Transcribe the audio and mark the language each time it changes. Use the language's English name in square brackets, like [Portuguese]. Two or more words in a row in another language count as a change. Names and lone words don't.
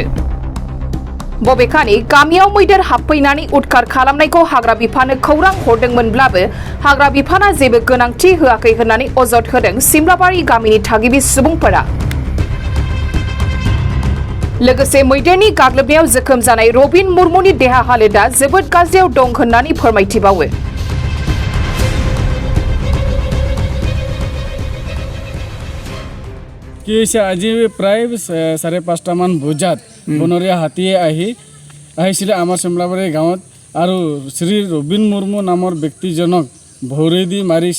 [Bodo] बबेखानि गामियाव मैदेर हाबफैनानै उदखार खालामनायखौ हाग्रा बिफाननो खौरां हरदोंमोनब्लाबो हाग्रा बिफाना जेबो गोनांथि होआखै होननानै अजद होदों सिमलाबारि गामिनि थागिबि सुबुंफोरा। लोगोसे मैदेरनि गाग्लोबनायाव जोखोम जानाय रबिन मुर्मुनि देहा हालोदा जोबोद गाज्रियाव दं होननानै फोरमायथिबावो। [Assamese] আজি প্ৰায় 5:30 মান বজাত বনৰীয়া হাতীয়ে আহিছিলে আমাৰ চিমলাবাৰী গাঁৱত আৰু শ্ৰী ৰবিন মুৰ্মু নামৰ ব্যক্তিজনক ভৰি মাৰিছে।